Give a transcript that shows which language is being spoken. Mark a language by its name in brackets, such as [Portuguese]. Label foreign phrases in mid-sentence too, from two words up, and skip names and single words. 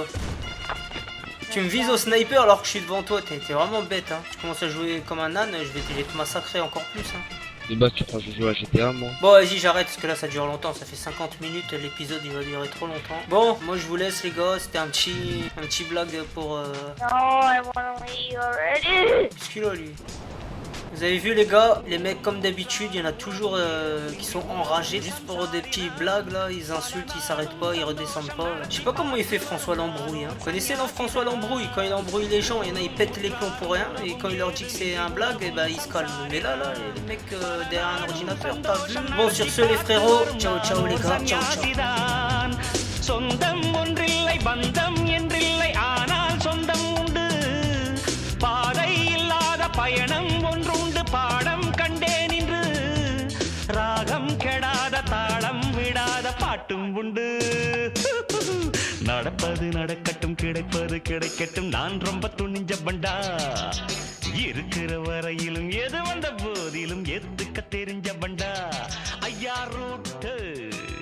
[French] Tu me vises au sniper alors que je suis devant toi, t'es vraiment bête, hein. Tu commences à jouer comme un âne, je vais te massacrer encore plus, hein. De base, tu crois que je joue à GTA, moi? Bon, vas-y, j'arrête parce que là ça dure longtemps, ça fait 50 minutes, l'épisode il va durer trop longtemps. Bon, moi je vous laisse les gars, c'était un petit blague pour... [English] No, I wanna leave already. [French] Qu'est-ce qu'il a lui? Vous avez vu les gars, les mecs comme d'habitude, il y en a toujours qui sont enragés juste pour des petits blagues là, ils insultent, ils s'arrêtent pas, ils redescendent pas. Je sais pas comment il fait François Lambrouille, hein. Vous connaissez François Lambrouille? Quand il embrouille les gens, il y en a ils pètent les plombs pour rien et quand il leur dit que c'est un blague, et bah ils se calment. Mais là, les mecs derrière un ordinateur, t'as vu? Bon sur ce les frérots, [Italian] ciao ciao [French] les gars, [Italian] ciao ciao. [Tamil] சொந்தம் ஒன்றில்லை பந்தம் என்றில்லை ஆனால் சொந்தம் உண்டு பாதை இல்லாத பயணம் ஒன்றுண்டு பாடம் கண்டேன் இன்று ராகம் கெடாத தாளம் விடாத பாட்டும் உண்டு நடப்பது நடக்கட்டும் கிடைப்பது கிடைக்கட்டும் நான் ரொம்ப துணிஞ்ச பண்டா இருக்கிற வரையிலும் எது வந்த போதிலும் எதுக்க தெரிஞ்ச பண்டா ஐயா ரூட்டு